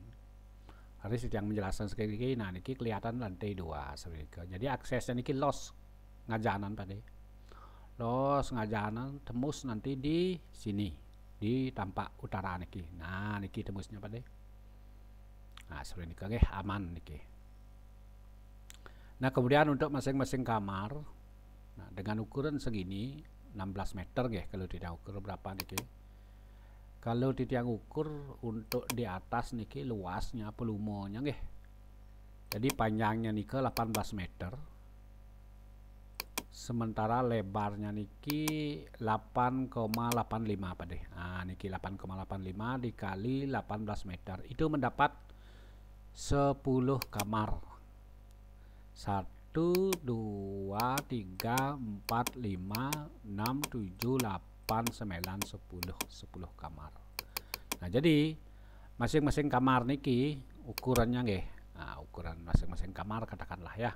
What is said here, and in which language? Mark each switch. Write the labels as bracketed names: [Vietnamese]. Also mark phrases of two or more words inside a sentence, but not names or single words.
[Indonesian] Harus yang menjelaskan sekian niki. Nah, niki kelihatan lantai 2 seperti itu. Jadi aksesnya niki [Balinese] los ngajanan pada. Los ngajanan [Indonesian] tembus nanti di sini di tampak utara niki. Nah, niki tembusnya pada. Seperti ini aman niki. Nah, kemudian untuk masing-masing kamar, nah, dengan ukuran segini 16 meter kalau tidak ukur berapa niki. Kalau tidak ukur untuk di atas niki luasnya volumonya jadi panjangnya niki 18 meter. Sementara lebarnya niki 8,85 pada. Niki 8,85 dikali 18 meter. Itu mendapat 10 kamar. 1, 2, 3, 4, 5, 6, 7, 8, 9, 10 kamar. Nah, jadi masing-masing kamar niki ukurannya ukuran masing-masing kamar katakanlah ya.